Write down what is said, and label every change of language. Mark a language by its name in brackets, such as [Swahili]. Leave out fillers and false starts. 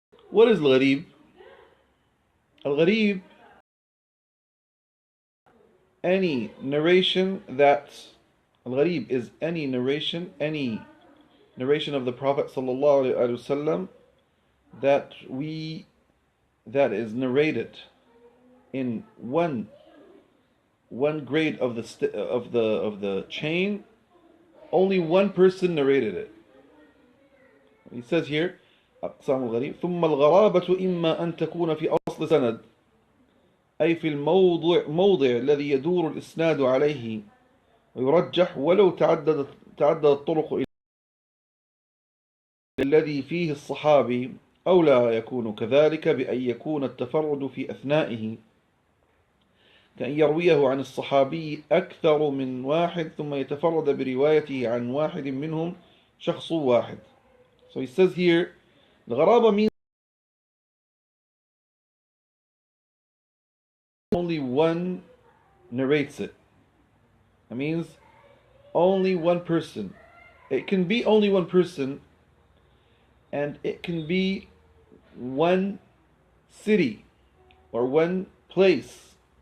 [English] What is الغريب? الغريب, any narration that, الغريب is any narration of the Prophet sallallahu alaihi wasallam that is narrated in one grade of the chain. Only one person narrated it. He says here [Arabic] أقسام الغريب ثم الغرابة إما أن تكون في أصل سند أي في الموضع الذي يدور الإسناد عليه ويرجح ولو تعددت الطرق الذي فيه الصحابي أو لا يكون كذلك بأن يكون التفرد في أثنائه كأن يرويه عن الصحابي أكثر من واحد ثم يتفرد بروايته عن واحد منهم شخص واحد. [English] So he says here الغرابة means only one narrates it. That means only one person. It can be only one person, and it can be one city or one place.